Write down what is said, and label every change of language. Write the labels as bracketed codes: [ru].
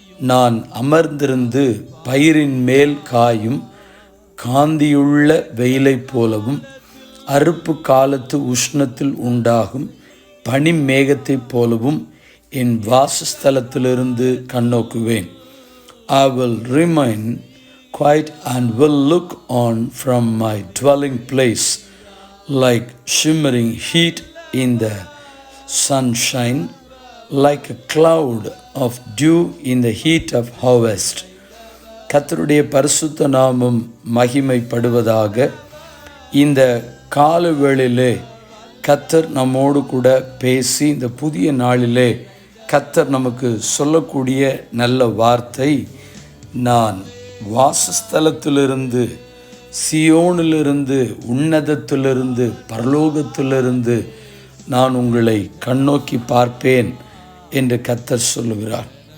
[ta] நான் அமர்ந்திருந்து பயிரின் மேல் காயும் காந்தியுள்ள வெயிலைப் போலவும் அறுப்பு காலத்து உஷ்ணத்தில் உண்டாகும் பனி மேகத்தைப் போலவும் என் வாசஸ்தலத்திலிருந்து கண்ணோக்குவேன். [en] I will remain quiet and will look on from my dwelling place like shimmering heat in the sunshine, like a cloud of dew in the heat of harvest. [ta] கர்த்தருடைய பரிசுத்த நாமம் மகிமைப்படுவதாக. இந்த கால வேளையிலே கர்த்தர் நம்மோடு கூட பேசி இந்த புதிய நாளிலே கர்த்தர் நமக்கு சொல்லக்கூடிய நல்ல வார்த்தை, நான் வாசஸ்தலத்திலிருந்து, சியோனிலிருந்து, உன்னதத்திலிருந்து, பரலோகத்திலிருந்து நான் உங்களை கண்ணோக்கி பார்ப்பேன் என்று கர்த்தர் சொல்லுகிறார்.